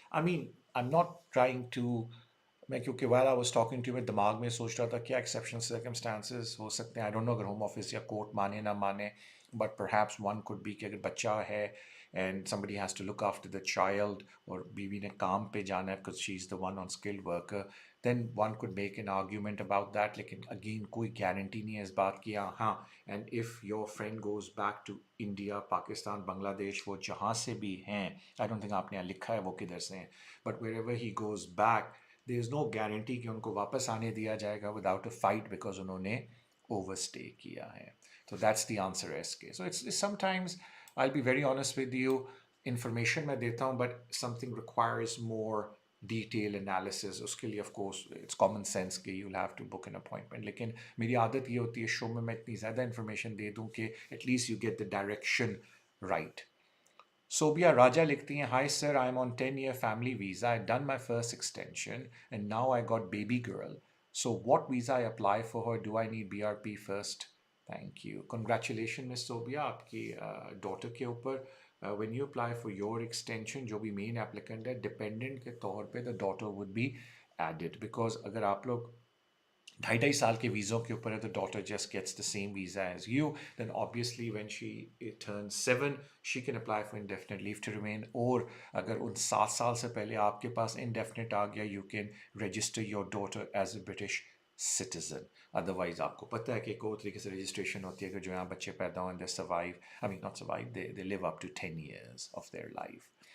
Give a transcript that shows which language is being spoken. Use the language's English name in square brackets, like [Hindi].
[English] I mean I am not trying to, [Hindi] मैं क्योंकि while I was talking to, मैं दिमाग में सोच रहा था क्या एक्सेप्शनल सर्कमस्टांसेस हो सकते हैं. आई डोंट नो अगर होम ऑफिस या कोर्ट माने ना माने, but perhaps one could be कि अगर बच्चा है and [English] somebody has to look after the child, [Hindi] और बीवी ने काम पे जाना है [English] because she's the one on skilled worker, then one could make an argument about that. [Hindi] लेकिन again कोई गारंटी नहीं है इस बात की. [English] हाँ, and if your friend goes back to India, Pakistan, Bangladesh, [Hindi] वो जहाँ से भी हैं, [English] I don't think [Hindi] आपने यहाँ लिखा है वो किधर से हैं, [English] but wherever he goes back, there is no guarantee [Hindi] कि उनको वापस आने दिया जाएगा [English] without a fight because [Hindi] उन्होंने overstay किया है. [English] So that's the answer SK. So it's sometimes, I'll be very honest with you, information [Hindi] मैं देता हूँ [English] but something requires more detail analysis. [Hindi] उसके लिए [English] of course it's common sense कि you'll have to book an appointment. [Hindi] लेकिन मेरी आदत ये होती है शो में मैं इतनी ज़्यादा information दे दूँ कि [English] at least you get the direction right. Sobia Raja [Hindi] लिखती हैं, [English] Hi sir, I'm on 10-year family visa. I've done my first extension and now I got baby girl. So what visa I apply for her? Do I need BRP first? Thank you. [Hindi] Congratulations Miss Sobia आपकी daughter के ऊपर. [English] When you apply for your extension, [Hindi] जो भी main applicant है, dependent के तौर पे [English] the daughter would be added, because [Hindi] अगर आप लोग 2.5 साल के वीज़ों के ऊपर है तो [English] daughter just gets the same visa as you. Then obviously when she turns 7, she can apply for indefinite leave to remain. [Hindi] और अगर उन 7 साल से पहले आपके पास indefinite आ गया, [English] you can register your daughter as a British citizen. [Hindi] Otherwise आपको पता है कि एक और तरीके से registration होती है कि जो यहाँ बच्चे पैदा हों, [English] they survive, I mean not survive, they live up to 10 years of their life.